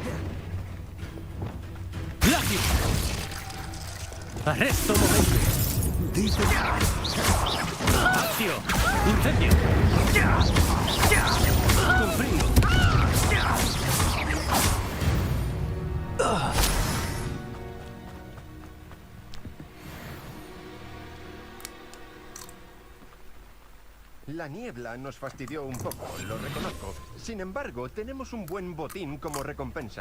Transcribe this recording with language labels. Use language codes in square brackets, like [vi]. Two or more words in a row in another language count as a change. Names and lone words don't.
[es] ¡Plagio! ¡Arresto momento! ¡Accio! ¡Incendio! ¡Confringo! La niebla nos fastidió un poco, lo reconozco. Sin embargo, tenemos un buen botín como recompensa.